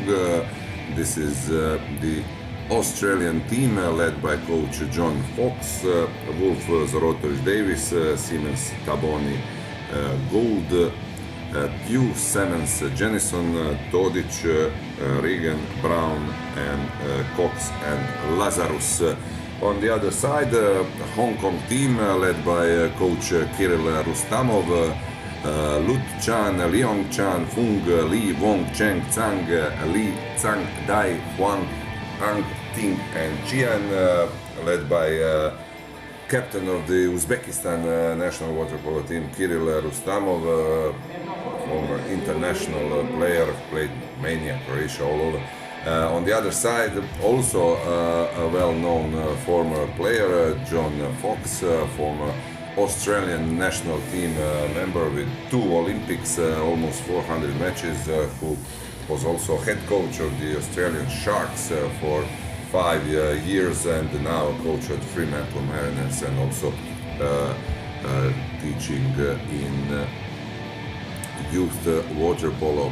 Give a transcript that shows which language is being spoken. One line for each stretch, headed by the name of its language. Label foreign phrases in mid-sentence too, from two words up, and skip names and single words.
English: This is the Australian team led by coach John Fox, Wolf Zorotovich Davis, Siemens Taboni Gould, Pew, Simmons, Jennison, Todic, Regan, Brown, and Cox and Lazarus. On the other side, Hong Kong team led by coach Kirill Rustamov, Lut Chan, Leong Chan, Fung, Li, Wong, Cheng, Tsang, Li, Tsang, Dai, Huang, Ang, Ting, and Jian, led by captain of the Uzbekistan national water polo team, Kirill Rustamov, former international player, played Mania, Croatia, all over. On the other side, also a well-known former player, John Fox, former Australian national team member with 2 Olympics, almost 400 matches, who was also head coach of the Australian Sharks for 5 years, and now coach at Fremantle Mariners, and also teaching in youth water polo.